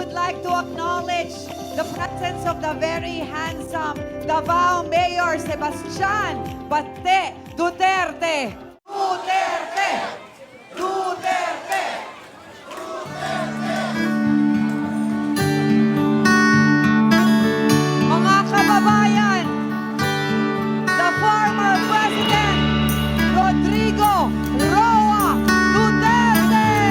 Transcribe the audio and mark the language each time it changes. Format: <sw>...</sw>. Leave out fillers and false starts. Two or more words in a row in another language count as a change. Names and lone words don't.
<en>like to acknowledge the presence of the very handsome Davao Mayor Sebastian Bate Duterte. Duterte! Duterte!</en> <tl>Mga kababayan, the former President Rodrigo Roa Duterte!</tl>